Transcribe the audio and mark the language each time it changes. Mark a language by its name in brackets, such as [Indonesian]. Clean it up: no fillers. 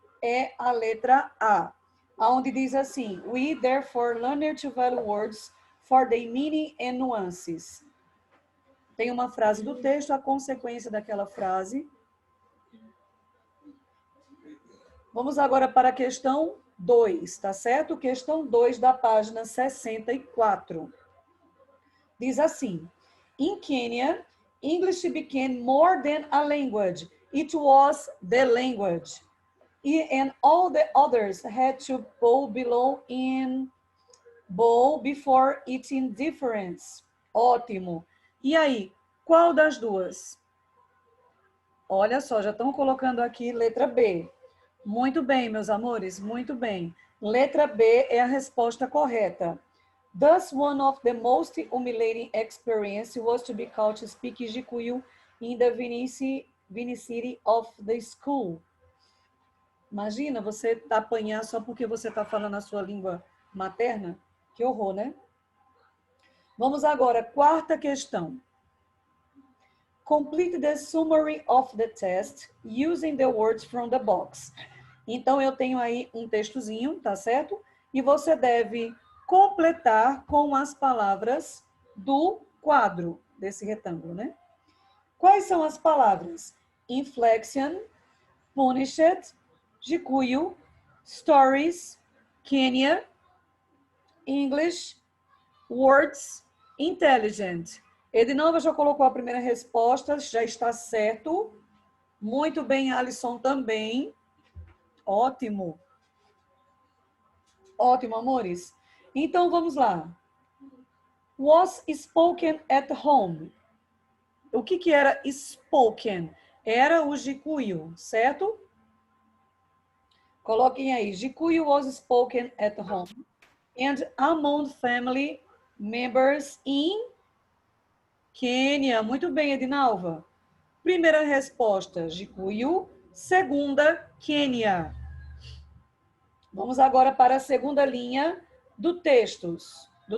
[Portuguese] É a letra A, onde diz assim: [English] We therefore learn to value words for their meaning and nuances. [Portuguese] Tem uma frase do texto, a consequência daquela frase. Vamos agora para a questão 2, tá certo? Questão 2 da página 64. Diz assim: [English] In Kenya, English became more than a language. It was the language. And all the others had to bow before its indifference. [Portuguese] Ótimo. E aí, qual das duas? Olha só, já estão colocando aqui letra B. Muito bem, meus amores, muito bem. Letra B é a resposta correta. [English] Thus, one of the most humiliating experiences was to be called to speak Gikuyu in the vicinity of the school. [Portuguese] Imagina você apanhar só porque você está falando a sua língua materna? Que horror, né? Vamos agora, quarta questão. [English] Complete the summary of the test using the words from the box. [Portuguese] Então, eu tenho aí um textozinho, tá certo? E você deve completar com as palavras do quadro desse retângulo, né? Quais são as palavras? [English] Inflection, punished, Gikuyu, stories, Kenya, English, words, intelligent. [Portuguese] Edinalva já colocou a primeira resposta, já está certo. Muito bem, Alisson também. Ótimo. Ótimo, amores. Então, vamos lá. [English] Was spoken at home. [Portuguese] O que era [English] spoken? [Portuguese] Era o Gikuyu, certo? Coloquem aí. [English] Gikuyu was spoken at home. And among family members in Quênia. [Portuguese] Muito bem, Edinalva. Primeira resposta, Gikuyu. Segunda, Quênia. Vamos agora para a segunda linha do textos.